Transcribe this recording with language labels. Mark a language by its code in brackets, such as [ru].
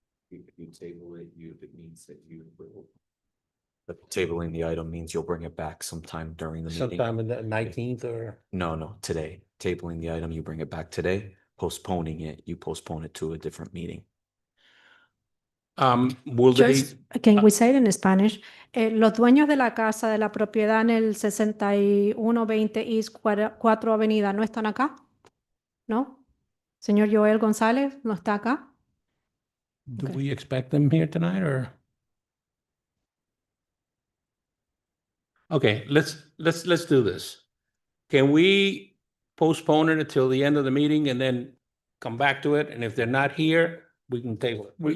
[en] If you table it, it means that you will. But tabling the item means you'll bring it back sometime during the meeting. Sometime in the 19th or? No, today. Tabling the item, you bring it back today. Postponing it, you postpone it to a different meeting. Will they, Just, can we say it in Spanish? [es] Los dueños de la casa, de la propiedad en el 6120 East 4 Avenida, ¿no están acá? ¿No? Señor Joel González, ¿no está acá? [en] do Okay. we expect them here tonight or? Okay, let's do this. Can we postpone it until the end of the meeting and then come back to it? And if they're not here, we can table it.